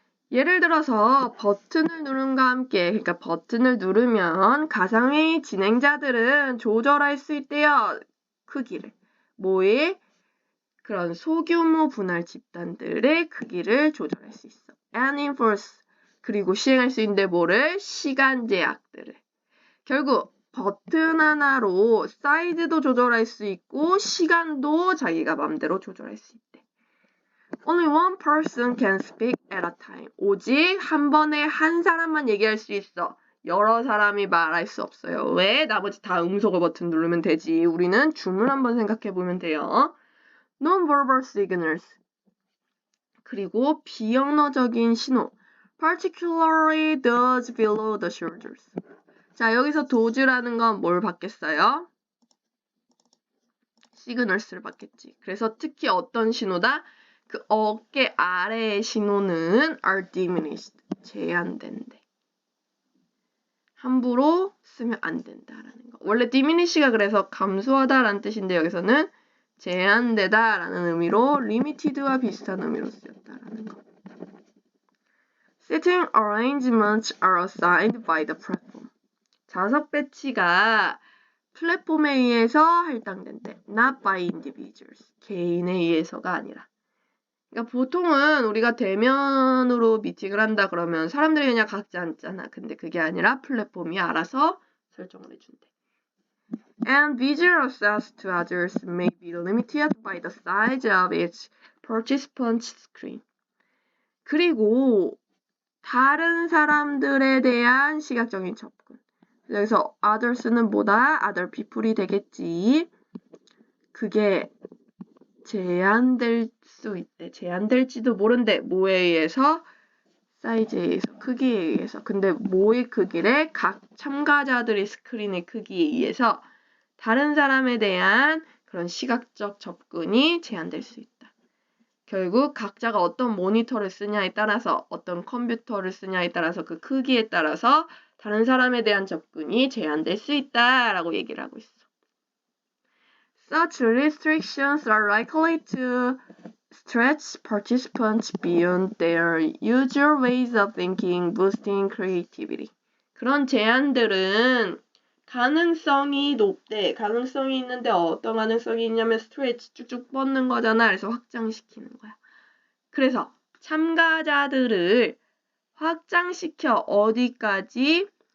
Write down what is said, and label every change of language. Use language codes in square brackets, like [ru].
[ko] 예를 들어서 버튼을 누름과 함께, 그러니까 버튼을 누르면 가상회의 진행자들은 조절할 수 있대요. 크기를. 뭐에? 그런 소규모 분할 집단들의 크기를 조절할 수 있어. [en] And enforce. [ko] 그리고 시행할 수 있는데 뭐를? 시간 제약들을. 결국 버튼 하나로 사이즈도 조절할 수 있고 시간도 자기가 맘대로 조절할 수 있대. [en] Only one person can speak at a time. [ko] 오직 한 번에 한 사람만 얘기할 수 있어. 여러 사람이 말할 수 없어요. 왜? 나머지 다 응석어 버튼 누르면 되지. 우리는 줌을 한번 생각해 보면 돼요. [en] Non-verbal signals. [ko] 그리고 비언어적인 신호. [en] Particularly those below the shoulders. [ko] 자, 여기서 does라는 건 뭘 받겠어요? signals를 받겠지. 그래서 특히 어떤 신호다? 그 어깨 아래의 신호는 [en] are diminished. [ko] 제한된대. 함부로 쓰면 안 된다라는 거. 원래 diminish가 그래서 감소하다라는 뜻인데 여기서는 제한되다라는 의미로 limited와 비슷한 의미로 쓰였다라는 거. [en] Seating arrangements are assigned by the platform. [ko] 좌석 배치가 플랫폼에 의해서 할당된대. [en] Not by individuals. [ko] 개인에 의해서가 아니라. 그러니까 보통은 우리가 대면으로 미팅을 한다 그러면 사람들이 그냥 각자 앉잖아. 근데 그게 아니라 플랫폼이 알아서 설정을 해준대. [en] and visual access to others may be limited by the size of each participant's screen. [ko] 그리고 다른 사람들에 대한 시각적인 접근. 여기서 others는 뭐다? [en] other people [ko] 이 되겠지. 그게 제한될 수 있대. 제한될지도 모른대. 뭐에 의해서? 사이즈에 의해서, 크기에 의해서. 근데 뭐의 크기래? 각 참가자들의 스크린의 크기에 의해서 다른 사람에 대한 그런 시각적 접근이 제한될 수 있다. 결국 각자가 어떤 모니터를 쓰냐에 따라서, 어떤 컴퓨터를 쓰냐에 따라서 그 크기에 따라서 다른 사람에 대한 접근이 제한될 수 있다라고 얘기를 하고 있어. [en] Such restrictions are likely to stretch participants beyond their usual ways of thinking, boosting creativity. [ko] 그런 제한들은 가능성이 높대. 가능성이 있는데 어떤 가능성이 있냐면 스트레치 쭉쭉 뻗는 거잖아. 그래서 확장시키는 거야. 그래서 참가자들을 확장시켜 어디까지?